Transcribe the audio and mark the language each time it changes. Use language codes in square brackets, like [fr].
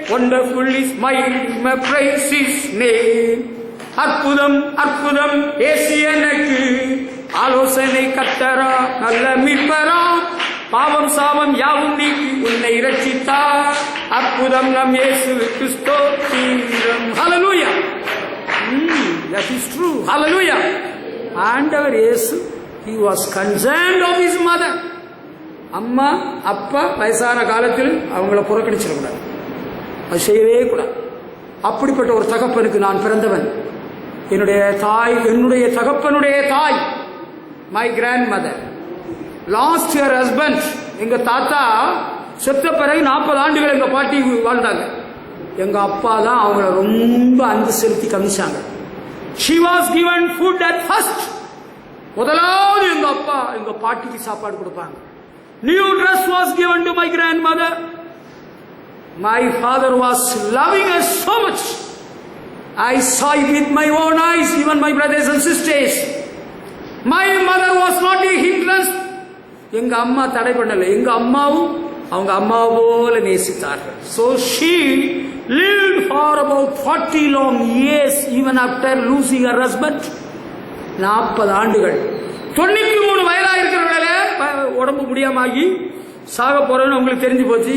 [en] Wonderful is my praise his name. [ta] அற்புதம் அற்புதம் இயேசு எனக்கு, ஆலோசனை கர்த்தரா, நல்ல மீட்பரா, பாவம் சாபம் யாவும் நீக்கி உன்னை இரட்சித்தார். அற்புதம் நம் இயேசுவுக்கு ஸ்தோத்திரம். ஹல்லேலூயா. [en] That is true. Hallelujah. [ta] ஆண்டவர் இயேசு, [en] he was concerned of his mother. [ta] அம்மா அப்பா வயசான காலத்தில் அவங்கள புறக்கணிச்சிடக்கூடாது, அது செய்யவே கூடாது. அப்படிப்பட்ட ஒரு தகப்பனுக்கு நான் பிறந்தவன். என்னுடைய தகப்பனுடைய தாய், [en] My grandmother lost her husband. [ta] எங்க தாத்தா செத்த பிறகு 40 ஆண்டுகள் எங்க பாட்டி வாழ்ந்தாங்க. எங்க அப்பா தான் அவங்கள ரொம்ப அன்பு செலுத்தி கமிச்சாங்க. [en] She was given food at first. [ta] முதலாவது எங்க அப்பா எங்க பாட்டிக்கு சாப்பாடு கொடுப்பாங்க. [en] New dress was given to my grandmother. My father was loving us so much. I saw it with my own eyes, even my brothers and sisters. My mother was not a hindrance. [ta] எங்க அம்மா தடை பண்ணல. எங்க அம்மாவும் அவங்க அம்மா போல நேசித்தார்கள். [en] So she lived for about 40 long years even after losing her husband. [ta] 40 ஆண்டுகள். 93 வயதா இருக்கிறவங்கள உடம்பு முடியாம சாக போறேன்னு உங்களுக்கு தெரிஞ்சு போச்சு.